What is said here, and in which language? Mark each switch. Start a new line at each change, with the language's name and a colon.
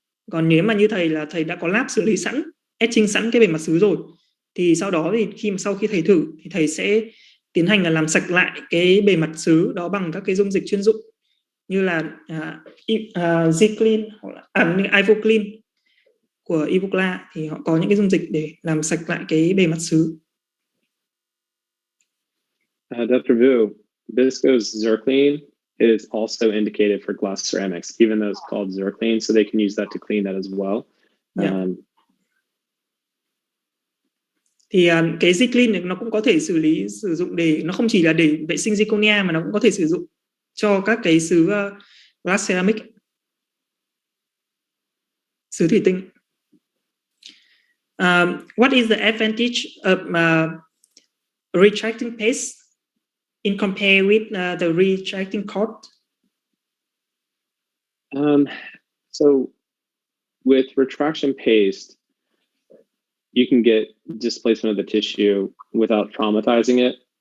Vietnamese: Còn nếu mà như thầy đã có lab xử lý sẵn, etching sẵn cái bề mặt sứ rồi, thì sau đó thì sau khi thầy thử thì thầy sẽ tiến hành là làm sạch lại cái bề mặt sứ đó bằng các cái dung dịch chuyên dụng như là Zclean hoặc là Ivoclean của Ivocla, thì họ có những cái dung dịch để làm sạch lại cái bề mặt sứ.
English: Dr. Vu, viscose zircline is also indicated for glass ceramics, even though it's called zircline, so they can use that to clean that as well. Yeah.
Vietnamese: Thì cái Zclean này nó cũng có thể sử dụng để, nó không chỉ là để vệ sinh zirconia mà nó cũng có thể sử dụng cho các cái sứ glass ceramic, sứ thủy tinh.
English: What is the advantage of retracting paste in compare with the retracting cord? So with retraction paste, you can get displacement of the tissue without traumatizing it.